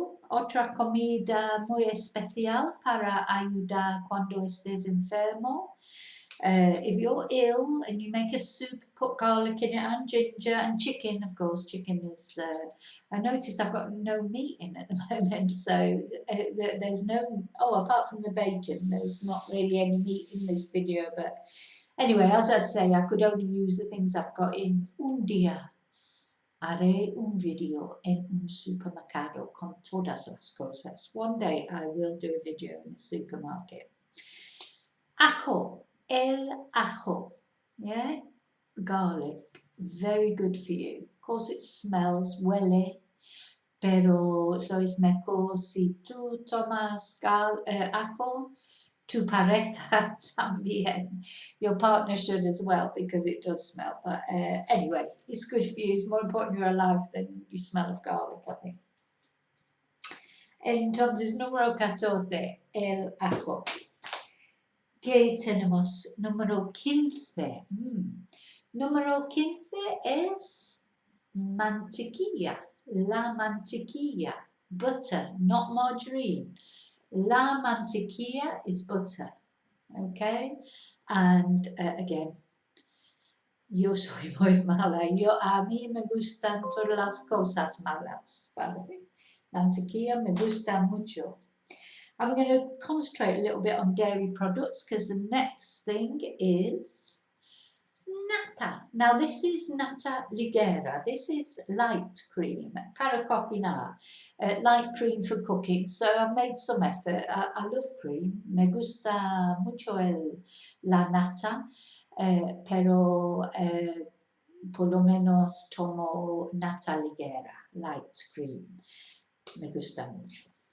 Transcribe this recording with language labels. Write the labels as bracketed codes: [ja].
[es] Otra comida muy especial para ayudar cuando estés enfermo. [en] If you're ill and you make a soup, put garlic in it and ginger and chicken, of course. Chicken is, I noticed I've got no meat in at the moment, so there's no, apart from the bacon, there's not really any meat in this video, but anyway, as I say, I could only use the things I've got in. [es] Un día haré un video en un supermercado con todas las cosas. [en] One day I will do a video in a supermarket. [es] Ajo, el ajo, [en] yeah, garlic, very good for you. Of course it smells, [es] huele, pero so es mejor si tú tomas ajo, tu pareja también. [en] Your partner should as well because it does smell. But anyway, it's good for you. It's more important you're alive than you smell of garlic, I think. [es] Entonces, número 14, el ajo. ¿Qué tenemos? Número 15. Número 15 es mantequilla. La mantequilla. [en] Butter, not margarine. La mantequilla is butter, okay? And again, [es] yo soy muy mala. A mí me gustan todas las cosas malas, ¿vale? Mantequilla me gusta mucho. [en] I'm going to concentrate a little bit on dairy products because the next thing is nata. Now this is nata ligera. This is light cream, [es] para cocinar, [en] light cream for cooking. So I've made some effort. I love cream. [es] Me gusta mucho la nata, pero por lo menos tomo nata ligera, [en] light cream. [es] Me gusta mucho.